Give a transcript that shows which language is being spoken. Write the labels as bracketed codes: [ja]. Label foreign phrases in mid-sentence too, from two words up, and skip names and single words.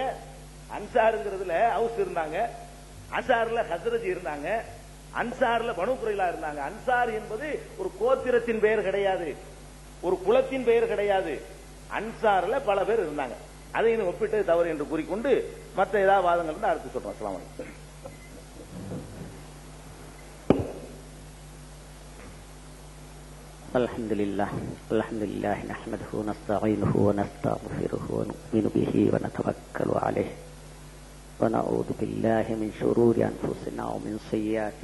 [ta] அன்சாருங்கிறதுல ஹவுஸ் இருந்தாங்க, அன்சார்ல ஹஸ்ரஜ் இருந்தாங்க, அன்சார்ல பனு குறைலா இருந்தாங்க. அன்சார் என்பது ஒரு கோத்திரத்தின் பெயர் கிடையாது, ஒரு குலத்தின் பெயர் கிடையாது. அன்சார்ல பல பேர் இருந்தாங்க. அதை ஒப்பிட்டு தவறு என்று கூறிக்கொண்டு மற்ற ஏதாவது வாதங்கள் அடுத்து சொல்றோம். [ar] السلام عليكم. الحمد لله نحمده ونستعينه ونستغفره ونؤمن به ونتوكل عليه ونعوذ بالله من شرور أنفسنا ومن سيئات